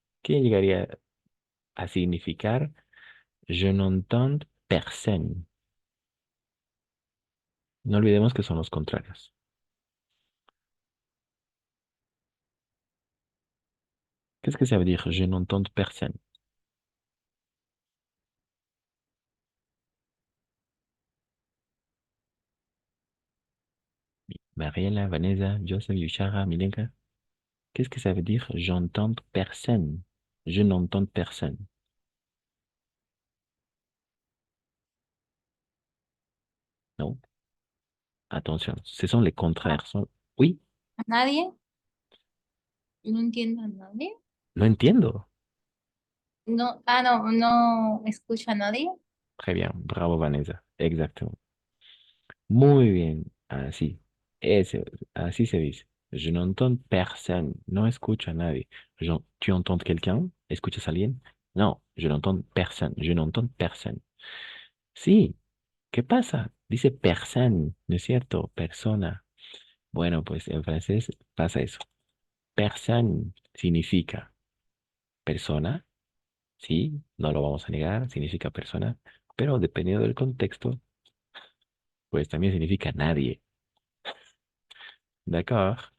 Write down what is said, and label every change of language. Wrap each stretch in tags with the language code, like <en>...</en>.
<es>¿Qué llegaría a significar?</es> <fr>Je n'entends personne.</fr> <es>No olvidemos que son los contrarios.</es> <fr>Qu'est-ce que ça veut dire? Je n'entends personne. Mariela, Vanessa, Joseph, Yushara, Milenka. Qu'est-ce que ça veut dire? J'entends personne. Je n'entends personne. Non? Attention, ce sont les contraires. Oui,</fr> <es>¿A nadie? No entiendo a nadie. no entiendo. No, no, no escucho a nadie.</es> <fr>Très bien, bravo Vanessa. Exactement.</fr> <es>Muy bien. Así. Así se dice.</es> <fr>Je n'entends personne.</fr> <es>No escucho a nadie.</es> <fr>¿Tu entends quelqu'un?</fr> <es>¿Escuchas a alguien?</es> <fr>No, je n'entends personne. Je n'entends personne.</fr> <es>Sí, ¿qué pasa? Dice personne, ¿no es cierto? Persona. Bueno, pues en francés pasa eso. Personne significa persona, sí, no lo vamos a negar, significa persona, pero dependiendo del contexto, pues también significa nadie. D'accord?</es>